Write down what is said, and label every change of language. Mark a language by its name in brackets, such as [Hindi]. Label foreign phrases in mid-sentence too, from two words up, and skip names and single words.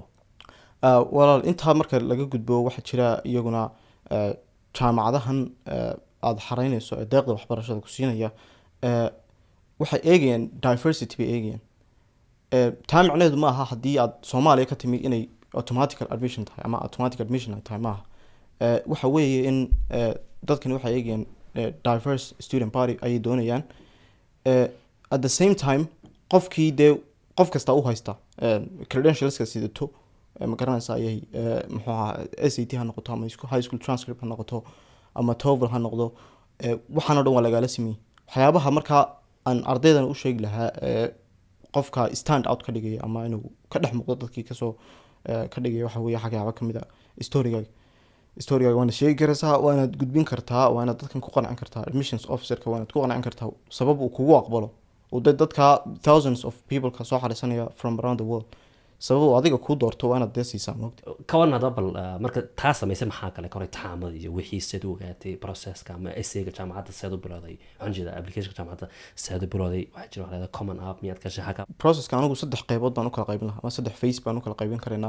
[Somali] walaal intaa marka laga gudbo waxaa jira iyaguna jaamacadahan aada xaraynayso ee deeqda waxbarashada ku siinaya waxay eegayaan diversity bay eegayaan. taa macnaheedu ma aha haddii aad Soomaaliya ka timi inay [English] automatical admission [Somali] tahay ama [English] automatic admission [Somali] ay tahay maaha. waxa weeye in dadkani waxay eegayaan [English] diverse student body [Somali] ayay doonayaan. [English] At the same time [Somali] qofkii dee qof kasta u haysta credentialska sidato ma garanaysa ayay muxuu ahaa SAT ha noqoto ama [English] high school transcript [Somali] ha noqoto ama TOEFL ha noqdo, waxaan oo dhan waa lagala sameeyey. waxyaabaha markaa aan ardaydan u sheegi lahaa qofka [English] stand out [Somali] ka dhigaya ama inuu ka dhex muuqdo dadkii kasoo ka dhigaya waxa weeye waxyaaba ka mid a storygaaga waana sheegi karaysaa, waanaad gudbin kartaa, waanaad dadkan ku qancin kartaa, admissions officerka waanaad ku qancin kartaa sabab uu kugu aqbalo. [English] dadka thousands of people [Somali] ka soo xariisanaya [English] from around the world, [Somali] sabab uu adiga kuu doorto waanaad dee siisaa moogta. kawan hadaba bal marka taa samaysay maxaa kale koray taamada iyo wixii seed u ogaatay processka ama essayga jaamacadda seed u bilowday, waxaan jeedaa applicationka jaamacadda seed u bilowday, waxaa jira waxaa [English] common app [Somali] miyaad ka shaqaa? processka anigu 3 qaybood baan u kala qaybin lahaa ama 3 phase baan u kala qaybin karaynaa.